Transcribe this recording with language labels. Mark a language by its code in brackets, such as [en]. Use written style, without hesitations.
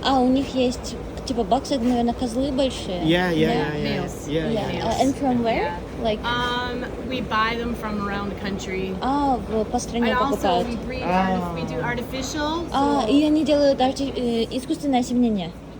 [ru] А, у них есть, типа, баксы, это, наверное, козлы большие. [en] Yeah. Males. Yeah. And from where? Like, We buy them from around the country. [ru] по стране [en] And also [ru] покупают. [en] we breed, we do artificial. [ru] И они делают искусственное осеменение.